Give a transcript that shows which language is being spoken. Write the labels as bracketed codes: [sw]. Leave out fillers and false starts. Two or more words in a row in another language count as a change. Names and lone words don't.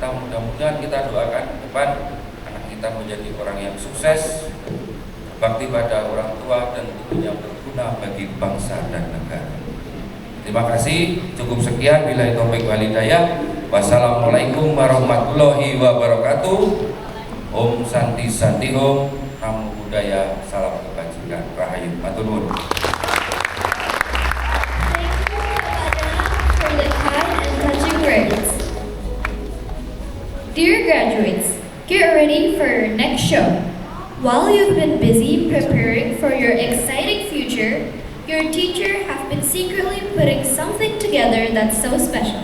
[id] Mudah-mudahan kita doakan ke depan anak kita menjadi orang yang sukses, berbakti pada orang tua, dan tentunya berguna bagi bangsa dan negara. Terima kasih, cukup sekian. [ar] بالله التوفيق والهداية. والسلام عليكم ورحمة الله وبركاته. [sa] Om Santi Santi Om, [pi] Namo Buddhaya, [id] salam kebajikan, Rahayu, [jv] matur nuwun. [en] For the kind and touching words. Dear graduates, get ready for your next show. While you've been busy preparing for your exciting future, Your teacher have been secretly putting something together that's so special.